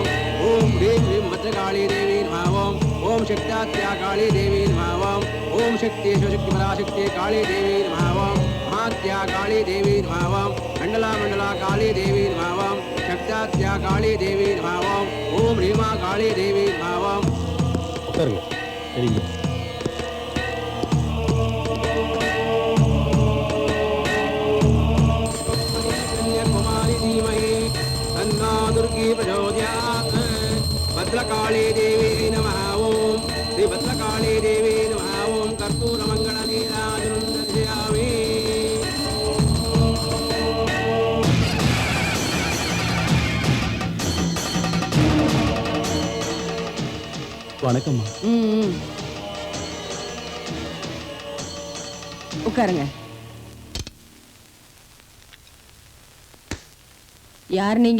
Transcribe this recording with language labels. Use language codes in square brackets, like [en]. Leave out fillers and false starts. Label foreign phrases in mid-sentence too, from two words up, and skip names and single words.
[sa] ॐ ह्रीं ह्रीं भद्रकाली देवी नमः. ॐ शक्ताद्याकाली देवी नमः. ॐ शक्ति शिवशक्ति पराशक्ति काली देवी नमः. महाद्याकाली देवी नमः. मण्डला मण्डला काली देवी नमः. शक्ताद्याकाली देवी नमः. ॐ रीमा काली देवी नमः. [ta] உட்காருங்க. சரிங்க. [sa] भद्रकाली देवी नमः. ओम श्री भद्रकाली देवी नमः. ओम कर्पूर मंगल नीराजनं दर्शयामि. [ta] வணக்கம்மா. உட்காருங்க. யார் நீங்க?